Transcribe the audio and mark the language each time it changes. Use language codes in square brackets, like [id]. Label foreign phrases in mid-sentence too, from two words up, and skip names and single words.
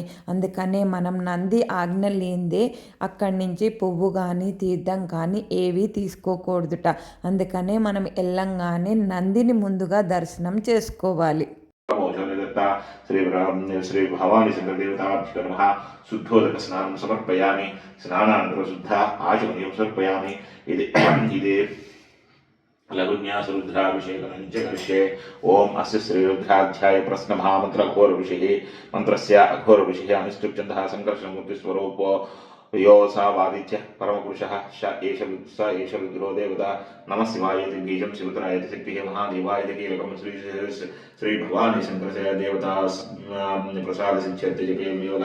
[te] అందుకనే మనం నంది ఆజ్ఞ లేనిదే అక్కడి నుంచి పువ్వు కానీ తీర్థం కానీ ఏవి తీసుకోకూడదుట. అందుకనే మనం వెళ్ళంగానే నందిని ముందుగా దర్శనం చేసుకోవాలి. [sa] శ్రీ భవాని శంకరదేవతాభ్యో నమః. శుద్ధోదక స్నానం సమర్పయామి. స్నానానంతర శుద్ధ ఆచమనీయం సమర్పయామి. ఇది लघुन्यासरुद्राभिषेकं च करिष्ये। ओम अस्य श्रीरुद्राध्याय प्रश्नमहामन्त्र अघोरऋषिः मन्त्रस्य अघोरऋषिः अनिष्टुप्छन्दः सङ्कर्षणमूर्तिस्वरूपो यो सावादित्यः परमपुरुषः स एष रुद्रो देवता। नमः शिवाय इति बीजं शिवतराय इति शक्तिः महादेवाय इति कीलकं श्री भवानी शंकर देवता प्रसाद सिद्ध्यर्थे जपे योगः।